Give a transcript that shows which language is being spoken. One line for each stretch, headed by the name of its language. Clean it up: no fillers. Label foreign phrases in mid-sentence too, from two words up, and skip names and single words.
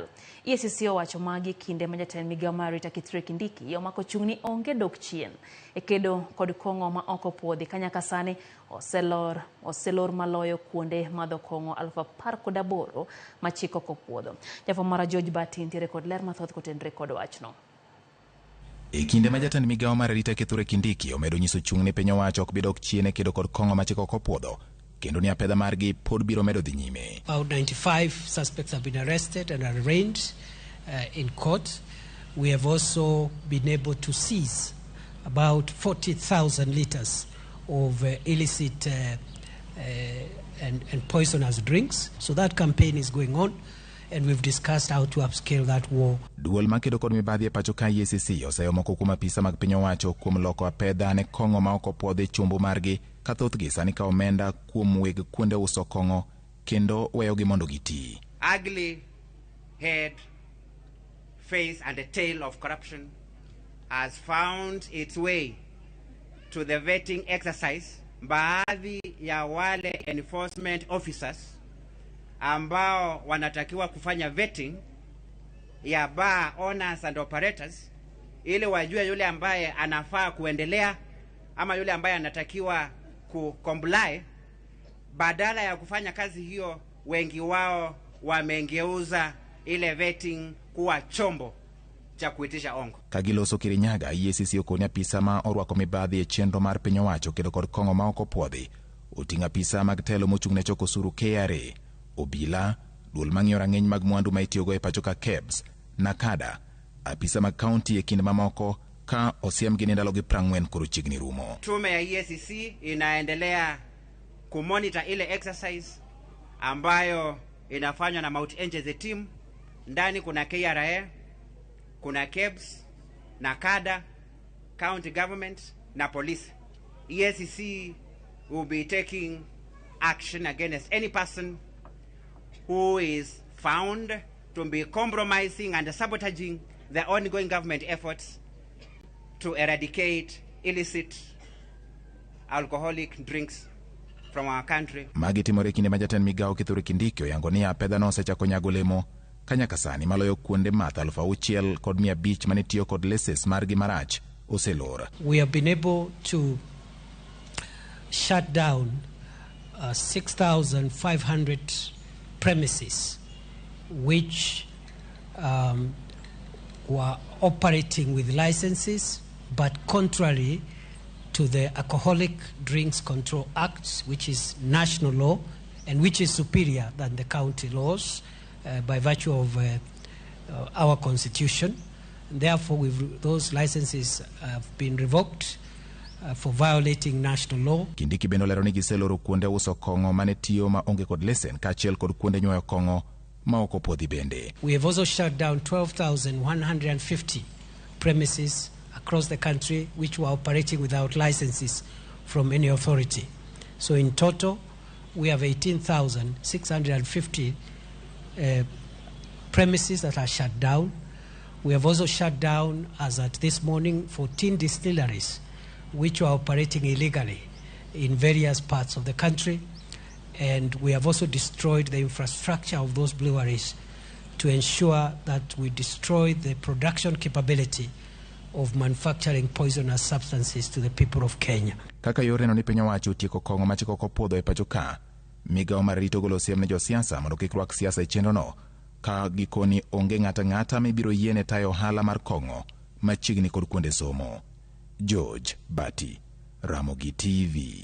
Luo (Kenya and Tanzania): EACC owacho magi kinde ma jatend migawo mar Rita Kindiki omako chung'ni onge dok chien e kedo kod kong'o ma ok opuodhi ka nyaka sani oselor maloyo kuonde madho kong'o 18,000 ma chik ok opuodho. Jafwambo mara George Bati nitiere kod ler mathoth kotenore kod wachno. E kinde ma jatend migawo mar Rita Kindiki omedo nyiso chung'ne piny owacho ok bidok chien e kedo kod kong'o ma chik ok opuodho, kendo ni apedha margi pod biro medo dhi nyime.
English: About 95 suspects have been arrested and arraigned in court. We have also been able to seize about 40,000 liters of illicit and poisonous drinks. So that campaign is going on, and we've discussed how to upscale that war.
Luo (Kenya and Tanzania): Duol makedo kod mibadhi e pacho ka EACC oseyomoko kuom apisa mag piny owacho kuom loko apedha ne kong'o ma ok opuodhi chumbu margi ka thothgi sani ka omenda kuom weg kuonde uso kong'o kendo weyogi mondo giti.
English: Ugly head, face and the tail of corruption has found its way to the vetting exercise.
Swahili: Baadhi ya wale
English: enforcement officers
Swahili: ambao wanatakiwa kufanya vetting ya
English: bar owners and operators
Swahili: ili wajue yule ambaye anafaa kuendelea ama yule ambaye anatakiwa kucomply, badala ya kufanya kazi hiyo wengi wao wamengeuza ile vetting kuwa chombo cha kuitisha ongo.
Luo (Kenya and Tanzania): Kagiloso Kirinyaga, EACC okoni apisa ma orwako mibadhi e chenro mar piny owacho kedo kod kong'o ma ok opuodhi oting'o apisa mag telo mochung'ne choko osuru KRA, obila, duol mang'iyo rang'eny mag mwandu ma itiyogo e pacho ka KEBS, nakada, apisa mag kaunti e kinde mamoko ka osiemgi ni ndalogi 40 koro chiegni rumo.
Swahili: Tume ya EACC inaendelea kumonitor ile exercise ambayo inafanywa na Mount Angels team. Ndani kuna KRA, kuna KEBS, nakada,
English: county government
Swahili: na police.
English: EACC will be taking action against any person who is found to be compromising and sabotaging the ongoing government efforts to eradicate illicit alcoholic drinks from our country.
Luo (Kenya and Tanzania): Magi timore kinde ma jatend migawo Kindiki oyango ni apedha no osechako nyago olemo ka nyaka sani maloyo kuonde math 6,500 mane tiyo kod leses margi marach oselor.
English: We have been able to shut down 6,500 premises which were operating with licenses, but contrary to the Alcoholic Drinks Control Act, which is national law and which is superior than the county laws by virtue of our constitution. Therefore, those licenses have been revoked for violating national law.
Luo (Kenya and Tanzania): Kindiki bendo lero ni giseloro kuonde uso kong'o mane tiyo ma onge kod lesen kaachiel kod kuonde nyuoyo kong'o ma ok opuodhi bende.
English: We have also shut down 12,150 premises across the country which were operating without licenses from any authority. So in total, we have 18,650 premises that are shut down. We have also shut down, as at this morning, 14 distilleries which were operating illegally in various parts of the country. And we have also destroyed the infrastructure of those breweries to ensure that we destroy the production capability of manufacturing poisonous substances to the people of Kenya.
Luo (Kenya and Tanzania): Kaka yoreno ni piny owacho tieko kong'o machiko kopodho e pacho ka, migawo mar rito golo siem ne josiasa mondo kik rwak siasa e chenrono, ka gikoni onge ng'ata mibiro yiene tayo ohala mar kong'o machiegni kod kuonde somo. George Bati, Ramogi TV.